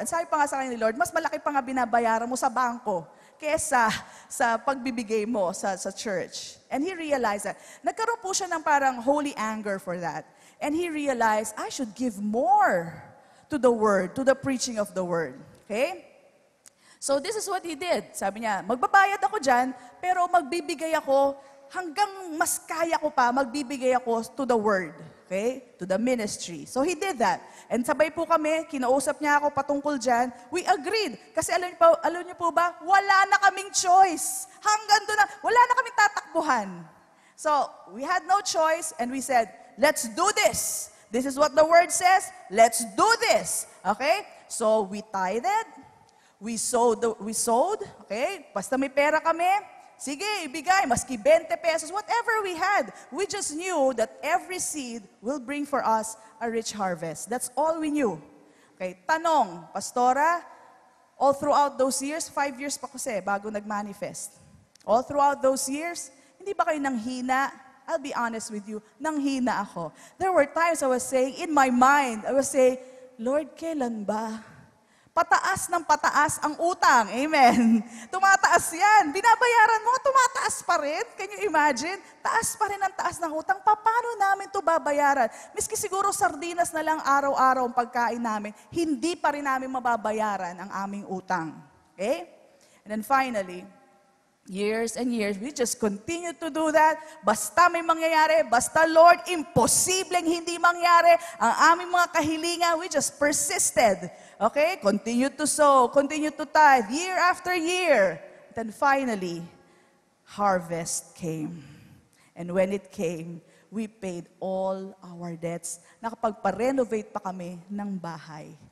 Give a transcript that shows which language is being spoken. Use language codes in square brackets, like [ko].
[tl] And sabi pa nga sa kanya ni Lord, mas malaki pa nga binabayaran mo sa bangko kesa sa pagbibigay mo sa church. [en] And he realized that. [tl] Nagkaroon po siya ng parang holy anger for that. [en] And he realized, I should give more to the Word, to the preaching of the Word. Okay? So this is what he did. [tl] Sabi niya, magbabayad ako dyan, pero magbibigay ako hanggang mas kaya ko pa, magbibigay ako [en] to the word. Okay? To the ministry. So he did that. [tl] And sabay po kami, kinausap niya ako patungkol dyan. [en] We agreed. [tl] Kasi alam niyo po ba, wala na kaming choice. Hanggang doon na, wala na kaming tatakbuhan. [en] So we had no choice and we said, let's do this. This is what the word says. Let's do this. Okay? So we tithed. We sowed. Okay? [tl] Basta may pera kami. Sige, ibigay, maski 20 pesos, [en] whatever we had. We just knew that every seed will bring for us a rich harvest. That's all we knew. Okay, tanong, Pastora, all throughout those years, 5 years [tl] pa kasi bago nag-manifest. [en] All throughout those years, [tl] hindi ba kayo nanghina? [en] I'll be honest with you, [tl] nanghina ako. [en] There were times I was saying, in my mind, I was saying, Lord, [tl] kailan ba? Pataas ng pataas ang utang. Amen. Tumataas yan. Binabayaran mo, tumataas pa rin. [en] Can you imagine? [tl] Taas pa rin ang taas ng utang. Paano namin ito babayaran? Miski siguro sardinas na lang araw-araw ang pagkain namin, hindi pa rin namin mababayaran ang aming utang. [en] Okay? And then finally, years and years, we just continue to do that. [tl] Basta may mangyayari, basta Lord, imposibleng hindi mangyari ang aming mga kahilingan. [en] We just persisted. Okay? Continue to sow, continue to tithe, year after year. Then finally, harvest came. And when it came, we paid all our debts. [tl] Nakapagpa-renovate pa kami ng bahay.